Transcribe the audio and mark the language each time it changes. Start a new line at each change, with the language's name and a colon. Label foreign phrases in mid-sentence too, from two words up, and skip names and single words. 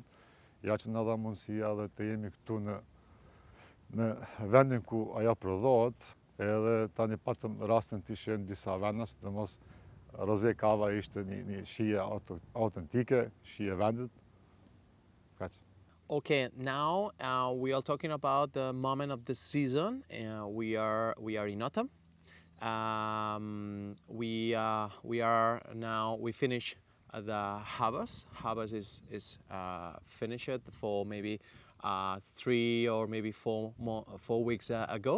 Albanian: Ja që na dha mundësia edhe të jemi këtu në vendin ku ajo prodhohet, edhe tani patëm rastin të ishin disa vendas, domos rosé cava ishte një shije autentike, shije vendit. Kaq.
English: okay. Now we are talking about the moment of the season. We are in autumn. We finish the harvest. Harvest is finished for maybe 3 or maybe 4 weeks ago.